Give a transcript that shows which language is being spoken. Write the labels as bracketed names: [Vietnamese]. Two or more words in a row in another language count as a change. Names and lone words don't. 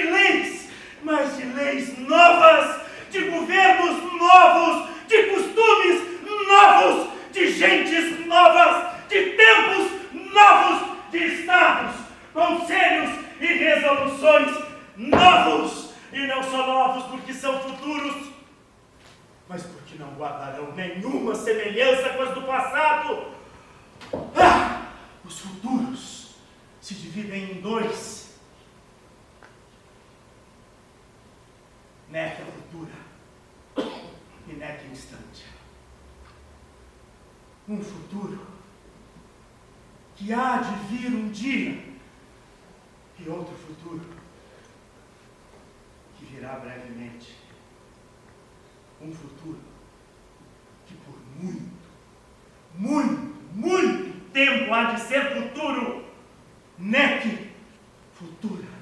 [Portuguese] leis, mas de leis novas, de governos novos, de costumes novos, de gentes novas, de tempos novos, de estados, conselhos e resoluções novos, e não só novos porque são futuros, mas porque não guardarão nenhuma semelhança com as do passado. Os futuros se dividem em dois. [Latin] Neque futura e neque instante. [Portuguese] Um futuro que há de vir um dia, e outro futuro que virá brevemente. Um futuro que por muito tempo há de ser futuro, [Latin] neque futura.